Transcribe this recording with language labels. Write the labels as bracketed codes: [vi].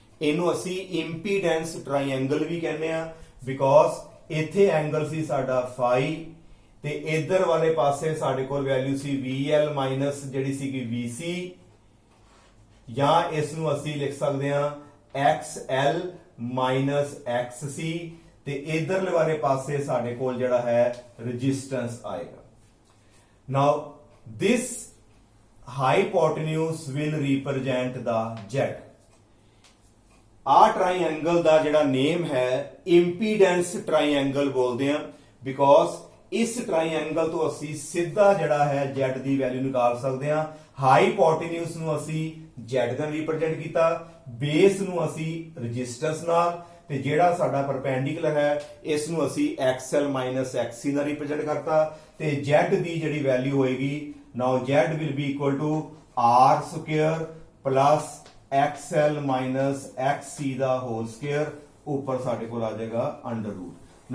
[pa] ਇਹਨੂੰ ਅਸੀਂ ਇੰਪੀਡੈਂਸ ਟ੍ਰਾਇੰਗਲ ਵੀ ਕਹਿੰਦੇ ਆ ਬਿਕੋਜ਼ ਇੱਥੇ ਐਂਗਲ ਸੀ ਸਾਡਾ φ ਤੇ ਇਧਰ ਵਾਲੇ ਪਾਸੇ ਸਾਡੇ ਕੋਲ ਵੈਲਿਊ ਸੀ VL ਮਾਈਨਸ ਜਿਹੜੀ ਸੀਗੀ VC, ਜਾਂ ਇਸ ਨੂੰ ਅਸੀਂ ਲਿਖ ਸਕਦੇ ਹਾਂ XL ਮਾਈਨਸ XC ਤੇ ਇਧਰਲੇ ਵਾਲੇ ਪਾਸੇ ਸਾਡੇ ਕੋਲ ਜਿਹੜਾ ਹੈ ਰੈਜ਼ਿਸਟੈਂਸ ਆਏਗਾ। [en] Now this hypotenuse will represent the Z। [pa] ਆ ਟ੍ਰਾਇੰਗਲ ਦਾ ਜਿਹੜਾ ਨੇਮ ਹੈ ਇੰਪੀਡੈਂਸ ਟ੍ਰਾਇੰਗਲ ਬੋਲਦੇ ਆ ਬਿਕੋਜ਼ ਇਸ ਟ੍ਰਾਇੰਗਲ ਤੋਂ ਅਸੀਂ ਸਿੱਧਾ ਜਿਹੜਾ ਹੈ Z ਦੀ ਵੈਲਿਊ ਨਿਕਾਲ ਸਕਦੇ ਆ। ਹਾਈਪੋਟੇਨਿਊਸ ਨੂੰ ਅਸੀਂ Z ਨਾਲ ਰਿਪਰੈਜ਼ੈਂਟ ਕੀਤਾ, ਬੇਸ ਨੂੰ ਅਸੀਂ ਰੈਜ਼ਿਸਟੈਂਸ ਨਾਲ, ਤੇ ਜਿਹੜਾ ਸਾਡਾ ਪਰਪੈਂਡੀਕੂਲਰ ਹੈ ਇਸ ਨੂੰ ਅਸੀਂ XL ਮਾਈਨਸ XC ਨਾਲ ਰਿਪਰੈਜ਼ੈਂਟ ਕਰਤਾ, ਤੇ Z ਦੀ ਜਿਹੜੀ ਵੈਲਿਊ ਹੋਏਗੀ [en] now Z will be equal to R square plus XL minus XC [pa] ਦਾ [en] whole square, [pa] ਉੱਪਰ ਸਾਡੇ ਕੋਲ ਆ ਜਾਏਗਾ ਅੰਡਰ ਰੂਟ।